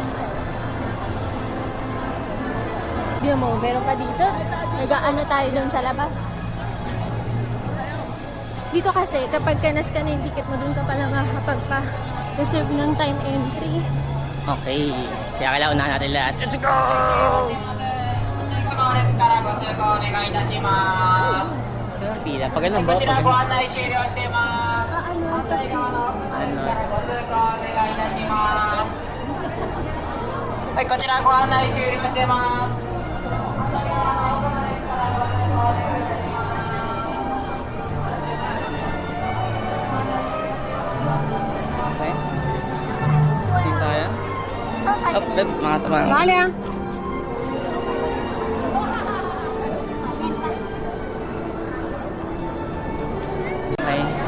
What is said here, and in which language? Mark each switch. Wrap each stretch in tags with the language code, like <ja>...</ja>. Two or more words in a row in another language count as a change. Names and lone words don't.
<tl>Di mo, meron pa dito. Nag-ano tayo doon sa labas. Dito kasi, kapag kanas ka na yung ticket mo, doon ka pala makakapagpa-reserve ng time entry.</tl> <en>okay.</en> <tl>Kaya kailangan unahan natin lahat.</tl> <en>Let's go!</en> <ja>この列からご通行お願いいたしま</ja> <tl>Saan ang pila? Pag</tl> <ja>す。</ja> <tl>ganun ba?</tl> <ja>こちら</ja> <tl>Pag</tl> <ja>ご</ja> <tl>ganun.</tl> <ja>案内終了しています。</ja> <tl>Ano?</tl> <ja>反対側の列からご通行お願いいたします。はい、こちらご案内終了してます。</ja> <en>Okay.</en> <tl>Dito tayo. Up, left, mga tamang. Vale ah.</tl> <en>Okay.</en>